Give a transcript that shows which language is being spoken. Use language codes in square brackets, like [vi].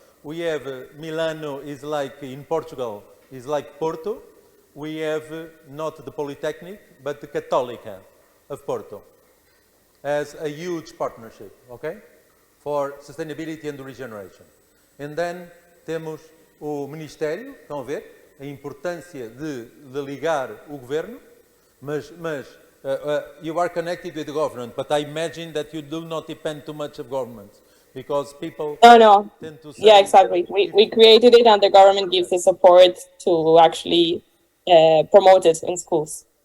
[en] We have Milano is like in Portugal is like Porto. We have not the Polytechnic but the Católica of Porto as a huge partnership, okay? For sustainability and regeneration. And then [pt] temos o Ministério, estão a ver? A importância de ligar o governo, mas [en] you are connected with the government, but I imagine that you do not depend too much of government, because people No. tend to say... Yeah, exactly. We created it and the government gives the support to actually promote it in schools.